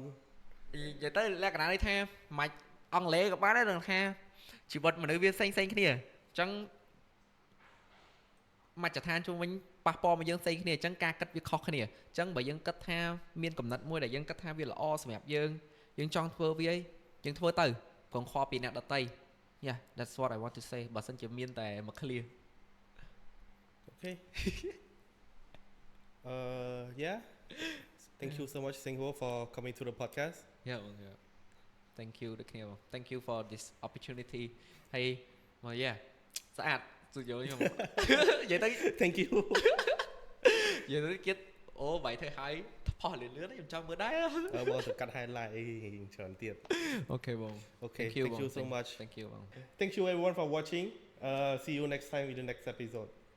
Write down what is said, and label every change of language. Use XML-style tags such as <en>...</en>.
<km>និយាយទៅលក្ខណៈនេះថាមិនអង់គ្លេសក៏បានដែរថាជីវិតមនុស្សវាផ្សេងគ្នាអញ្ចឹងមជ្ឈដ្ឋានជុំវិញប៉ះពាល់មកយើងផ្សេងគ្នាអញ្ចឹងការគិតវាខុសគ្នាអញ្ចឹងបើយើងគិតថាមានកំណត់មួយដែលយើងគិតថាវាល្អសម្រាប់យើងចង់ធ្វើវាយើងធ្វើទៅកុំខកពីអ្នកដទៃ</km> <en>Yeah that's what I want to say</en> <km>បើសិនជាមានតែមួយ clear</km> <en>Okay yeah thank you so much Singho for coming to the podcast Yeah thank you</en> <km>ដូចគ្នាបង</km> <en>thank you for this opportunity ហើយមក yeah</en> <km>ស្អាតសុយល់ខ្ញុំនិយាយទៅ</km> <en>thank you</en> <km>និយាយទៅគិតអូបាយធ្វើហើយផុសលឿនខ្ញុំចង់មើលដែរ បងទៅកាត់ highlight អីច្រើនទៀត</km> <en>Okay បង Okay thank you so much Thank you បង Thank you everyone for watching see you next time in the next episode</en>